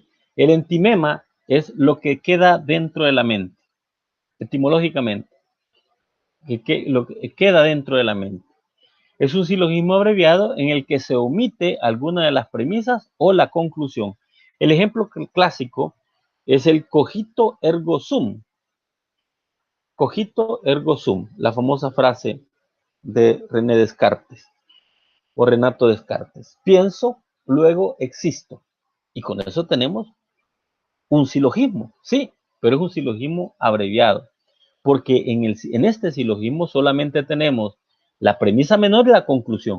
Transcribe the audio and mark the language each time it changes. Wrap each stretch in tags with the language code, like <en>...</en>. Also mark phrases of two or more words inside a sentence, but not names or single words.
<es>El entimema es lo que queda dentro de la mente, etimológicamente, lo que queda dentro de la mente. Es un silogismo abreviado en el que se omite alguna de las premisas o la conclusión. El ejemplo clásico es el</es> <la>cogito ergo sum. Cogito ergo sum,</la> <es>la famosa frase de René Descartes o Renato Descartes. Pienso, luego existo. Y con eso tenemos un silogismo, sí, pero es un silogismo abreviado, porque en este silogismo solamente tenemos la premisa menor y la conclusión.</es>